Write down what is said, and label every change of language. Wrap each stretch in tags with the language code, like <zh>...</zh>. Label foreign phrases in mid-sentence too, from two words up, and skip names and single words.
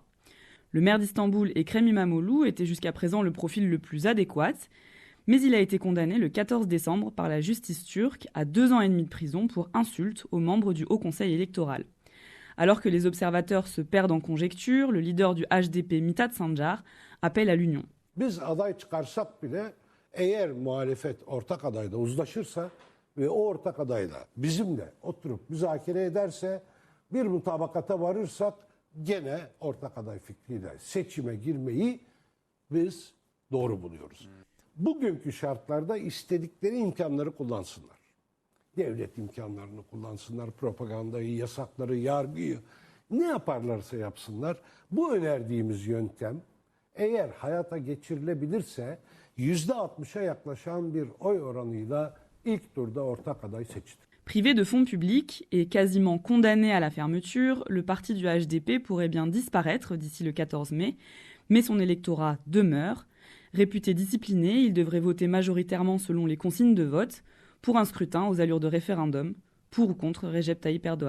<fr>Le maire d'Istanbul, Ekrem İmamoğlu, était jusqu'à présent le profil le plus adéquat, mais il a été condamné le 14 décembre par la justice turque à 2 ans et demi de prison pour insulte aux membres du Haut Conseil électoral. Alors que les observateurs se perdent en conjectures, le leader du HDP, Mithat Sancar, appelle à l'union.</fr> <tr>Biz aday çıkarsak bile eğer muhalefet ortak adayda uzlaşırsa ve o ortak adayla bizimle oturup müzakere ederse bir mutabakata varırsak gene ortak aday fikriyle seçime girmeyi biz doğru buluyoruz. Bugünkü şartlarda istedikleri imkanları kullansınlar. Devlet imkanlarını kullansınlar, propagandayı, yasakları, yargıyı ne yaparlarsa yapsınlar. Bu önerdiğimiz yöntem eğer hayata geçirilebilirse %60'a yaklaşan bir oy oranıyla ilk turda ortak aday seçilir.</tr> <fr>Privé de fonds publics et quasiment condamné à la fermeture, le parti du HDP pourrait bien disparaître d'ici le 14 mai, mais son électorat demeure. Réputé discipliné, il devrait voter majoritairement selon les consignes de vote pour un scrutin aux allures de référendum, pour ou contre Recep Tayyip Erdogan.</fr>